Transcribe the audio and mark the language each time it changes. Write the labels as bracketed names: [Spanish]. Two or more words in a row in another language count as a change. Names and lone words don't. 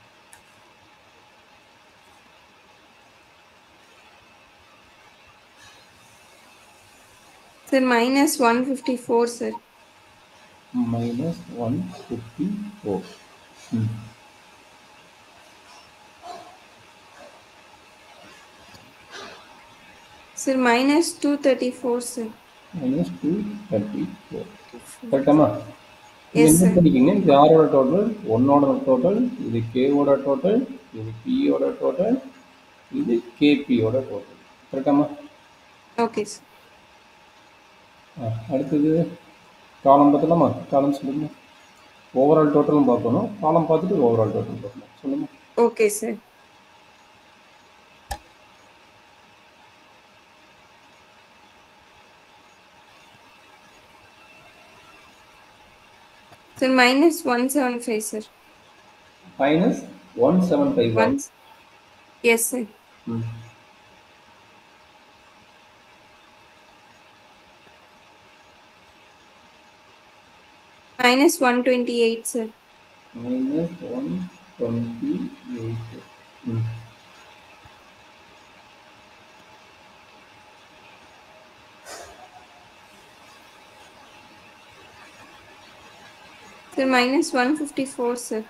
[English] Sir, minus 154, sir. minus 154. Sir, minus 234, sir. minus 234. கரெக்டாமா? Yes, [Tamil] என்ன [English] sir. [Tamil] பண்ணிக்கிங்க? இது ஆரோட டோட்டல், ஒன்னோட டோட்டல், இது கேவோட டோட்டல், இது பியோட டோட்டல், இது கேபியோட டோட்டல். கரெக்டாமா? [English] Okay, sir. [Tamil] அடுத்தது காலம் பார்த்தலாமா? காலம் சொல்லுங்க. [English] overall totalum [Tamil] பார்க்கணும், காலம் பார்த்துட்டு [English] overall total [Tamil] பார்க்கணும். சொல்லுங்க. [English] Okay, sir. Sir, minus 175, sir. minus 175. Once. Yes, sir. Minus 128, sir. minus 128. Sir, minus 154, sir.